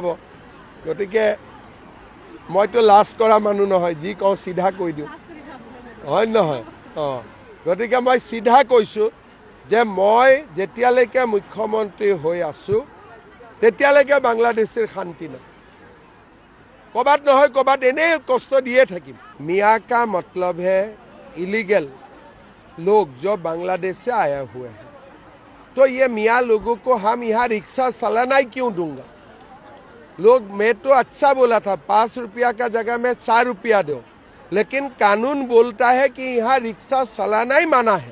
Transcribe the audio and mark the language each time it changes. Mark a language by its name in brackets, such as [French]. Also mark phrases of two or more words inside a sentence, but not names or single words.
[Assamese] গতিকে মইতো লাজ কৰা মানুহ নহয়, যি কওঁ চিধা কৈ দিওঁ, হয় নহয়? গতিকে মই চিধা কৈছোঁ যে মই যেতিয়ালৈকে মুখ্যমন্ত্ৰী হৈ আছোঁ তেতিয়ালৈকে বাংলাদেশীৰ শান্তি নাই। ক'ৰবাত নহয় ক'ৰবাত এনেই [Hindi] कष्ट दिए [Assamese] থাকিম। [Hindi] मियाँ का मतलब है इलीगल लोग जो बांग्लादेश से आए हुए हैं, तो ये मियाँ लोगों को हम यहाँ रिक्शा चलाना ही क्यों दूंगा? लोग, मैं तो अच्छा बोला था 5 रुपया का जगह में 4 रुपया दो, लेकिन कानून बोलता है कि यहाँ रिक्शा चलाना ही माना है।